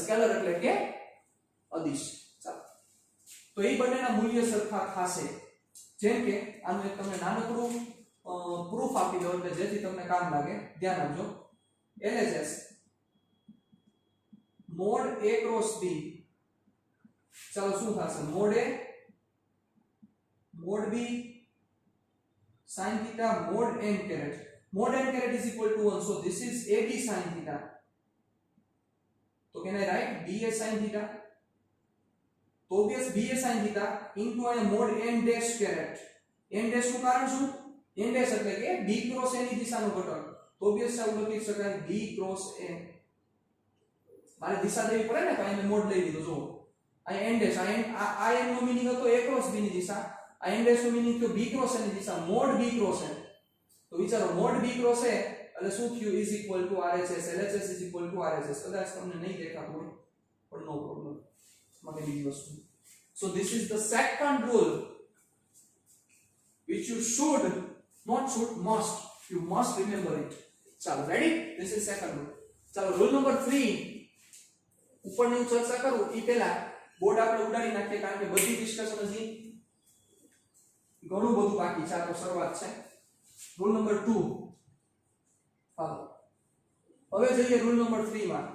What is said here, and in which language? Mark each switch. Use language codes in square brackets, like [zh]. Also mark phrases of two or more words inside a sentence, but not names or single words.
[gu] સ્કેલર એટલે કે અદિશ. ચાલો, તો એ બંનેના મૂલ્ય સરખા થશે. જેમ કે આનું એક તમને નાનકડું પ્રૂફ આપી દો એટલે જેથી તમને કામ લાગે. ધ્યાન આપજો. LHS મોડ a ક્રોસ b, ચાલો શું થશે? [en] મોડ a મોડ b sin theta mod n caret. Mod n caret is equal to 1, so this is ab sin theta. So can I write ba sin theta? So obvious ba sin theta into a mod n dash caret. [gu] n dash નું કારણ શું? n dash એટલે કે b ક્રોસ a ની દિશાનો ઘટક. તો obvious આવું લખી શકાય b ક્રોસ a. મારે દિશા દેવી પડે ને, તો અહીં મેં મોડ લઈ લીધો. જો અહીં n dash, આ n નો મીનિંગ હતો a ક્રોસ b ની દિશા, આ n dash નો મીનિંગ થયો b ક્રોસ a ની દિશા. મોડ b ક્રોસ a, તો વિચારો મોડ b ક્રોસ a એટલે શું થયું? [en] is equal to RHS. LHS is equal to RHS. [gu] કદાચ તમને નહીં દેખાતું હોય પણ [en] no problem, [gu] માટે બીજી વસ્તુ. [en] So this is the second rule which you should, not should, must, you must remember it. [gu] ચાલો રેડી? [en] This is second rule. [gu] ચાલો રૂલ નંબર 3 ઉપરની ચર્ચા કરું એ પહેલા બોર્ડ આપણે ઉડાડી નાખીએ, કારણ કે બધી ડિસ્કશન હજી ઘણું બધું બાકી છે. આ તો શરૂઆત છે. રૂલ નંબર 2. હાલો હવે જઈએ રૂલ નંબર 3 માં.